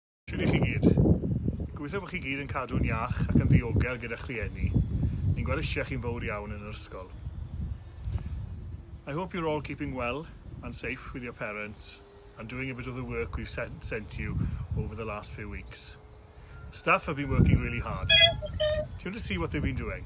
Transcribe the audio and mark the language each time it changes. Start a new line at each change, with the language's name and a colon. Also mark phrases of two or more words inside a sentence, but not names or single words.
Welsh: Shwt i chi gyd? Gobeithio bod chi gyd yn cadw'n iach ac yn ddiogel gyda'ch rhieni. Ni'n gweld eisiau chi'n fawr iawn yn yr ysgol.
English: I hope you're all keeping well and safe with your parents and doing a bit of the work we've sent you over the last few weeks. Staff have been working really hard. Do you want to see what they've been doing?